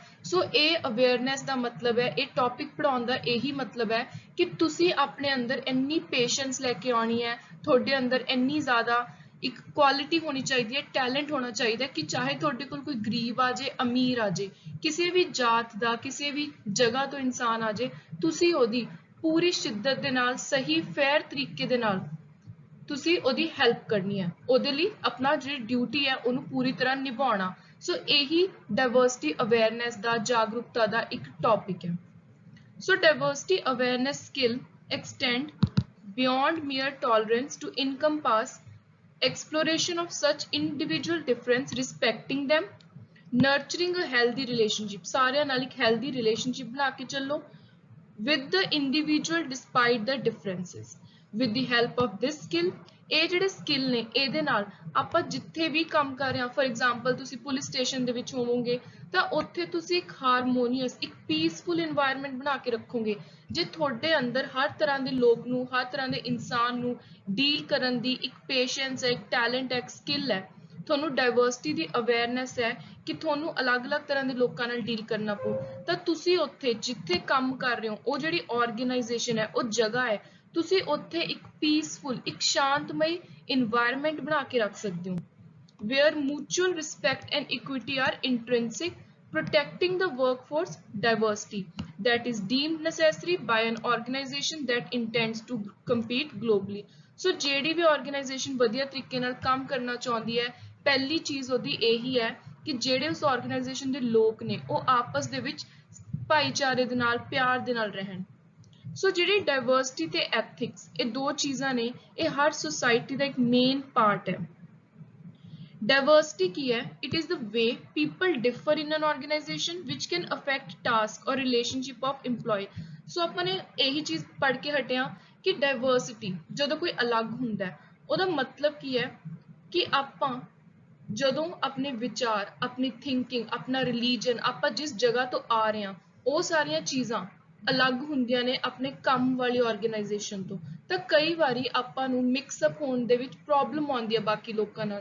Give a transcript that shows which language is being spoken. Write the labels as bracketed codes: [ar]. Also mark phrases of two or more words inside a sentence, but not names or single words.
[pa] ਸੋ ਇਹ ਅਵੇਅਰਨੈਸ ਦਾ ਮਤਲਬ ਹੈ, ਇਹ ਟੌਪਿਕ ਪੜ੍ਹਾਉਣ ਦਾ ਇਹੀ ਮਤਲਬ ਹੈ ਕਿ ਤੁਸੀਂ ਆਪਣੇ ਅੰਦਰ ਇੰਨੀ ਪੇਸ਼ੈਂਸ ਲੈ ਕੇ ਆਉਣੀ ਹੈ, ਤੁਹਾਡੇ ਅੰਦਰ ਇੰਨੀ ਜ਼ਿਆਦਾ ਇੱਕ ਕੁਆਲਿਟੀ ਹੋਣੀ ਚਾਹੀਦੀ ਹੈ, ਟੈਲੈਂਟ ਹੋਣਾ ਚਾਹੀਦਾ ਕਿ ਚਾਹੇ ਤੁਹਾਡੇ ਕੋਲ ਕੋਈ ਗਰੀਬ ਆ ਜੇ, ਅਮੀਰ ਆ ਜੇ, ਕਿਸੇ ਵੀ ਜਾਤ ਦਾ, ਕਿਸੇ ਵੀ ਜਗ੍ਹਾ ਤੋਂ ਇਨਸਾਨ ਆ ਜੇ, ਤੁਸੀਂ ਉਹਦੀ ਪੂਰੀ ਸ਼ਿੱਦਤ ਦੇ ਨਾਲ, ਸਹੀ ਫੇਅਰ ਤਰੀਕੇ ਦੇ ਨਾਲ ਤੁਸੀਂ ਉਹਦੀ ਹੈਲਪ ਕਰਨੀ ਹੈ, ਉਹਦੇ ਲਈ ਆਪਣਾ ਜਿਹੜੀ ਡਿਊਟੀ ਹੈ ਉਹਨੂੰ ਪੂਰੀ ਤਰ੍ਹਾਂ ਨਿਭਾਉਣਾ। ਸੋ ਇਹੀ [en] diversity awareness [pa] ਦਾ, ਜਾਗਰੂਕਤਾ ਦਾ ਇੱਕ ਟੌਪਿਕ ਹੈ। [en] so diversity awareness skill extend beyond mere tolerance to encompass exploration of such individual difference, respecting them, nurturing a healthy relationship, [pa] ਸਾਰਿਆਂ ਨਾਲ ਇੱਕ [en] healthy relationship [pa] ਬਣਾ ਕੇ ਚੱਲੋ [en] with the individual despite the differences. With the help of this skill, [pa] ਇਹ ਜਿਹੜੇ ਸਕਿੱਲ ਨੇ ਇਹਦੇ ਨਾਲ ਆਪਾਂ ਜਿੱਥੇ ਵੀ ਕੰਮ ਕਰ ਰਹੇ ਹਾਂ, [en] for example [pa] ਤੁਸੀਂ [en] police station [pa] ਦੇ ਵਿੱਚ ਹੋਵੋਗੇ ਤਾਂ ਉੱਥੇ ਤੁਸੀਂ ਇੱਕ ਹਾਰਮੋਨੀਅਸ, ਇੱਕ [en] peaceful environment [pa] ਬਣਾ ਕੇ ਰੱਖੋਗੇ। ਜੇ ਤੁਹਾਡੇ ਅੰਦਰ ਹਰ ਤਰ੍ਹਾਂ ਦੇ ਲੋਕ ਨੂੰ, ਹਰ ਤਰ੍ਹਾਂ ਦੇ ਇਨਸਾਨ ਨੂੰ ਡੀਲ ਕਰਨ ਦੀ ਇੱਕ ਪੇਸ਼ੈਂਸ ਹੈ, ਇੱਕ ਟੈਲੈਂਟ ਹੈ, ਇੱਕ ਸਕਿੱਲ ਹੈ, ਤੁਹਾਨੂੰ ਡਾਇਵਰਸਿਟੀ ਦੀ ਅਵੇਅਰਨੈਸ ਹੈ ਕਿ ਤੁਹਾਨੂੰ ਅਲੱਗ-ਅਲੱਗ ਤਰ੍ਹਾਂ ਦੇ ਲੋਕਾਂ ਨਾਲ ਡੀਲ ਕਰਨਾ ਪਊ, ਤਾਂ ਤੁਸੀਂ ਉੱਥੇ ਜਿੱਥੇ ਕੰਮ ਕਰ ਰਹੇ ਹੋ, ਉਹ ਜਿਹੜੀ ਆਰਗੇਨਾਈਜੇਸ਼ਨ ਹੈ, ਉਹ ਜਗ੍ਹਾ ਹੈ, ਤੁਸੀਂ ਉੱਥੇ ਇੱਕ ਪੀਸਫੁਲ, ਇੱਕ ਸ਼ਾਂਤਮਈ ਇਨਵਾਇਰਨਮੈਂਟ ਬਣਾ ਕੇ ਰੱਖ ਸਕਦੇ ਹੋ [en] where mutual respect and equity are intrinsic protecting the workforce diversity that is deemed necessary by an organization that intends to compete globally. [pa] So ਜਿਹੜੀ ਵੀ organization ਵਧੀਆ ਤਰੀਕੇ ਨਾਲ ਕੰਮ ਕਰਨਾ ਚਾਹੁੰਦੀ ਹੈ, ਪਹਿਲੀ ਚੀਜ਼ ਉਹਦੀ ਇਹੀ ਹੈ ਕਿ ਜਿਹੜੇ ਉਸ organization ਦੇ ਲੋਕ ਨੇ ਉਹ ਆਪਸ ਦੇ ਵਿੱਚ ਭਾਈਚਾਰੇ ਦੇ ਨਾਲ ਪਿਆਰ ਦੇ ਨਾਲ ਰਹਿਣ। ਸੋ ਜਿਹੜੀ ਡਾਇਵਰਸਿਟੀ ਤੇ ਐਥਿਕਸ ਇਹ ਦੋ ਚੀਜ਼ਾਂ ਨੇ, ਇਹ ਹਰ ਸੁਸਾਇਟੀ ਦਾ ਇੱਕ [en] main part [pa] ਹੈ। Diversity ਕੀ ਹੈ? [en] It is the way people differ in an organization which can affect task or relationship of employee. [pa] So ਆਪਾਂ ਨੇ ਇਹੀ ਚੀਜ਼ ਪੜ੍ਹ ਕੇ ਹਟਿਆ ਕਿ diversity ਜਦੋਂ ਕੋਈ ਅਲੱਗ ਹੁੰਦਾ ਹੈ ਉਹਦਾ ਮਤਲਬ ਕੀ ਹੈ ਕਿ ਆਪਾਂ ਜਦੋਂ ਆਪਣੇ ਵਿਚਾਰ, ਆਪਣੀ ਥਿੰਕਿੰਗ, ਆਪਣਾ ਰਿਲੀਜਨ, ਆਪਾਂ ਜਿਸ ਜਗ੍ਹਾ ਤੋਂ ਆ ਰਹੇ ਹਾਂ ਉਹ ਸਾਰੀਆਂ ਚੀਜ਼ਾਂ ਅਲੱਗ ਹੁੰਦੀਆਂ ਨੇ ਆਪਣੇ ਕੰਮ ਵਾਲੀ ਆਰਗੇਨਾਈਜੇਸ਼ਨ ਤੋਂ, ਤਾਂ ਕਈ ਵਾਰੀ ਆਪਾਂ ਨੂੰ [en] mix up [pa] ਹੋਣ ਦੇ ਵਿੱਚ ਪ੍ਰੋਬਲਮ ਆਉਂਦੀ ਹੈ ਬਾਕੀ ਲੋਕਾਂ ਨਾਲ।